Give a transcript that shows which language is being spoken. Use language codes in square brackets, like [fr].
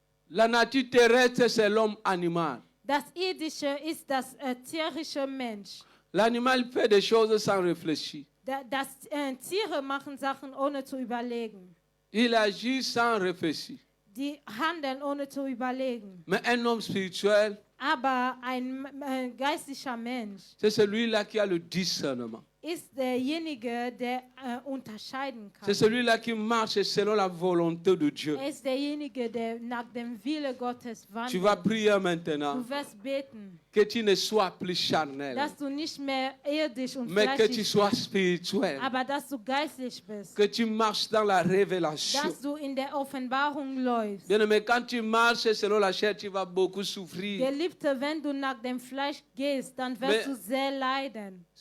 [fr] La nature terrestre, c'est l'homme animal. [de] das Irdische ist das tierische Mensch. [fr] L'animal fait des choses sans réfléchir. [de] Tiere machen Sachen ohne zu überlegen. [fr] Il agit sans réfléchir. [de] Die handeln ohne zu überlegen. [fr] Mais un homme spirituel, [de] Aber ein geistlicher Mensch [fr] c'est celui-là qui a le discernement. [de] ist derjenige, der unterscheiden kann. [fr] C'est celui-là qui marche selon la volonté de Dieu. [de] Er ist derjenige, der nach dem Wille Gottes [fr] Tu vas [de] wandelt. [fr] prier maintenant [de] Du wirst beten, [fr] que tu ne sois plus charnel, [de] dass du nicht mehr irdisch und [fr] mais que tu [de] fleischlich [fr] sois [de] bist, [fr] spirituel, [de] aber dass du geistlich bist. [fr] que tu marches dans la révélation. [de] Dass du in der Offenbarung läufst. [fr] Bien-aimé, quand tu marches selon la chair, tu vas beaucoup souffrir. [de] Geliebte, wenn du nach dem Fleisch gehst, dann wirst du sehr leiden.